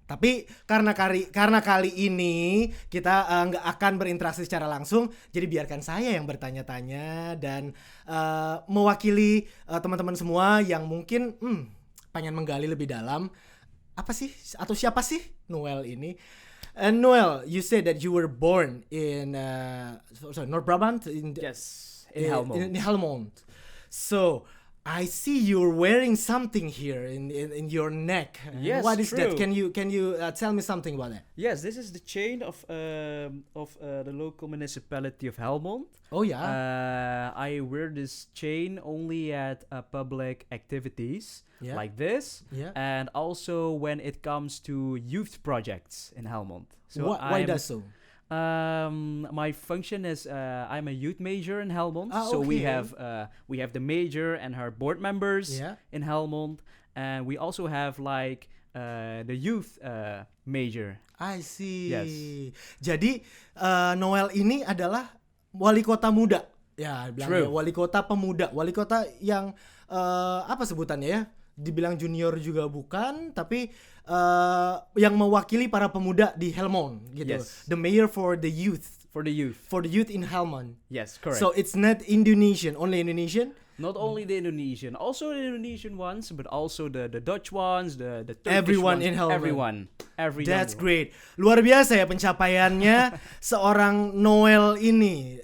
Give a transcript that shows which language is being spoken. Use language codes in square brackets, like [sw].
[id] Tapi karena kali ini kita nggak akan berinteraksi secara langsung, jadi biarkan saya yang bertanya-tanya dan mewakili teman-teman semua yang mungkin pengen menggali lebih dalam apa sih atau siapa sih Noel ini. [en] And Noel, you said that you were born in North Brabant. Yes. In Helmond. In Helmond. So I see you're wearing something here in your neck. Yes, what is true. that? Can you tell me something about that? Yes, this is the chain of the local municipality of Helmond. Oh yeah. I wear this chain only at public activities like this, and also when it comes to youth projects in Helmond. So why does so? My function is I'm a youth major in Helmond. So we have the major and her board members in Helmond, and we also have like the youth major. I see. Yes. [id] Jadi Noel ini adalah wali kota muda. Ya, bilangnya wali kota pemuda, wali kota yang apa sebutannya ya? Dibilang junior juga bukan, tapi yang mewakili para pemuda di Helmond gitu. [en] Yes. The mayor for the youth. For the youth. For the youth in Helmond. Yes, correct. So it's not Indonesian, only Indonesian? Not only the Indonesian, also the Indonesian ones, but also the Dutch ones, the Turkish everyone ones. in Helmond. Everyone. That's great. [id] Luar biasa ya pencapaiannya seorang Noel ini.